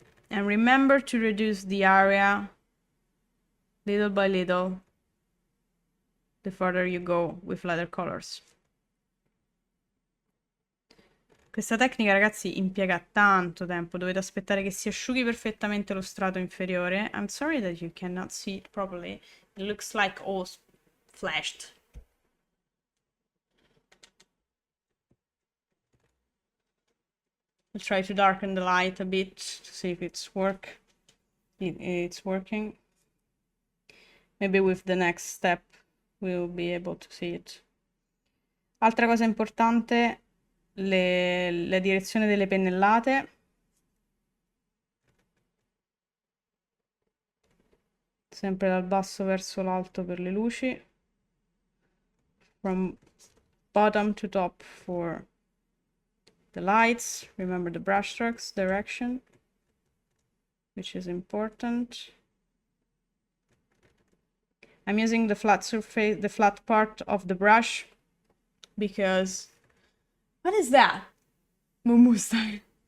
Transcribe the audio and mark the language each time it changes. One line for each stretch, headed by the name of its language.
English: And remember to reduce the area little by little the further you go with lighter colors.
Italian: Questa tecnica, ragazzi, impiega tanto tempo. Dovete aspettare che si asciughi perfettamente lo strato inferiore.
English: I'm sorry that you cannot see it properly. It looks like all flashed. I'll try to darken the light a bit to see if it's working. Maybe with the next step we'll be able to see it.
Italian: Altra cosa importante, la direzione delle pennellate. Sempre dal basso verso l'alto per le luci.
English: From bottom to top for the lights. Remember the brush strokes direction, which is important. I'm using the flat surface, the flat part of the brush, because what is that? Mumu style.